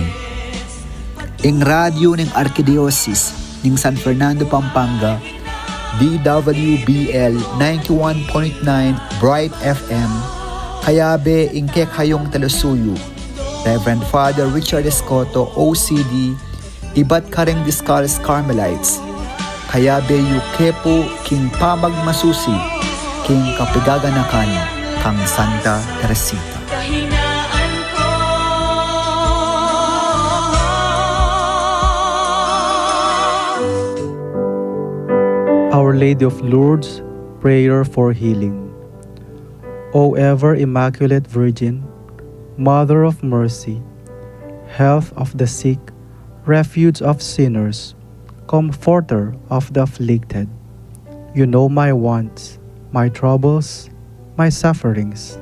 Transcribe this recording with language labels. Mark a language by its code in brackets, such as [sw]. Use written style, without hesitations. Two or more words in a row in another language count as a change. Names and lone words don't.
[pam] Ing radyo ng Arkidiocese ng San Fernando, Pampanga, DWBL 91.9 Bright FM, kayabe ing kekayong talusuyo, Reverend Father Richard Escoto, OCD, ibat kareng Discalced Carmelites, kayabe yu kepo king pamagmasusi, king kapigaganakan, kang Santa Teresita. Kahinaan ko. [en] Our Lady of Lourdes, prayer for healing. O ever Immaculate Virgin, Mother of Mercy, health of the sick, refuge of sinners, comforter of the afflicted, you know my wants, my troubles, my sufferings.